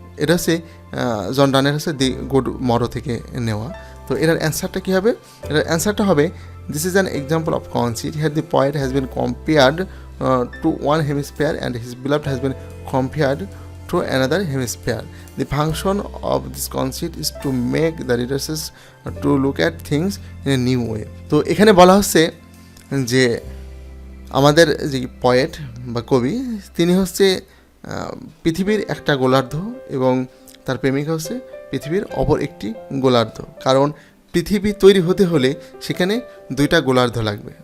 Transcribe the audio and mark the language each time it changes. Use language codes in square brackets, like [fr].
[bn] এটা হচ্ছে জন ডানের হচ্ছে দি গুড মরো থেকে নেওয়া। তো এটার অ্যান্সারটা কী হবে? এটার অ্যান্সারটা হবে, [en] This is an example of conceit here the point has been compared to one hemisphere and his beloved has been compared to another hemisphere. The function of this conceit is to make the readers to look at things in a new way. [bn] তো এখানে বলা হচ্ছে যে আমাদের যে poet বা কবি তিনি হচ্ছে পৃথিবীর একটা গোলার্ধ এবং তার প্রেমিকা হচ্ছে পৃথিবীর অপর একটি গোলার্ধ। কারণ পৃথিবী তৈরি হতে হলে সেখানে 2টা গোলার্ধ লাগবে।